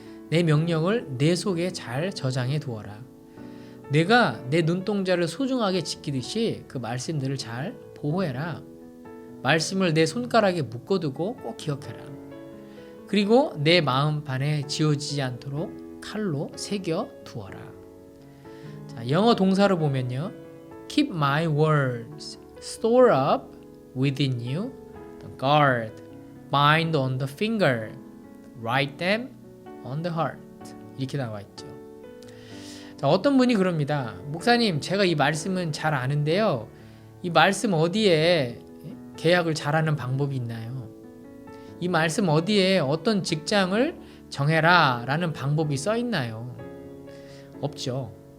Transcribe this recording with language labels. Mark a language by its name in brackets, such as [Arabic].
[Korean] 내 명령을 내 속에 잘 저장해 두어라. 내가 내 눈동자를 소중하게 지키듯이 그 말씀들을 잘 보호해라. 말씀을 내 손가락에 묶어두고 꼭 기억해라. 그리고 내 마음판에 지워지지 않도록 칼로 새겨 두어라. 자, 영어 동사로 보면요. [English] Keep my words, store up within you, guard, bind on the finger, write them on the heart. [Korean] 이렇게 나와 있죠. 자, 어떤 분이 그럽니다. 목사님, 제가 이 말씀은 잘 아는데요. 이 말씀 어디에 계약을 잘하는 방법이 있나요? 이 말씀 어디에 어떤 직장을 정해라 라는 방법이 써 있나요? 없죠.